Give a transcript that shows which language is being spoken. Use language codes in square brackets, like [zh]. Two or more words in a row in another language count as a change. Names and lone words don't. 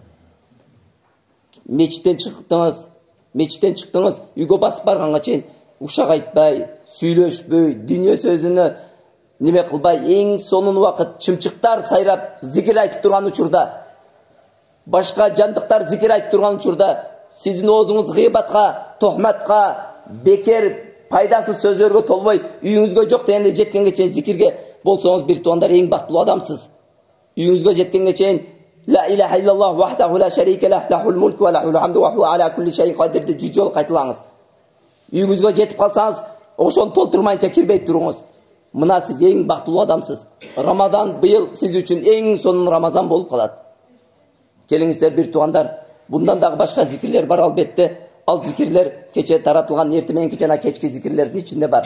[ky] Мечиттен чыктыңыз, үйгө басып барганга чейин ушак айтпай, сүйлөшпөй, дүйнө сөзүнө неме кылбай, эң сонун убакыт чымчыктар сайрап зикир айтып турган учурда, башка жандыктар зикир айтып турган учурда, сиздин оозуңуз гыйбатка, тохматка, бекер, пайдасыз сөздөргө толбой, үйүңүзгө жок дегенде жеткенге чейин зикирге болсоңуз, бир туугандар эң бактылуу адамсыз. Үйүңүзгө жеткенге чейин [ar] لا إله إلا الله وحده لا شريك له له الملك وله الحمد وهو على كل شيء قدير [ky] деп 100 жолу кайталаңыз. Үйүңүзгө жетип калсаңыз, ошону толтурмайынча кирбей туруңуз. Мына сиз эң бактылуу адамсыз. Рамазан быйыл сиз үчүн эң сонун Рамазан болуп калат. Келиңиздер бир туугандар, bundan дагы башка зикирлер бар албетте. Ал зикирлер кече таратылган эртең мененки жана кечки зикирлердин ичинде бар.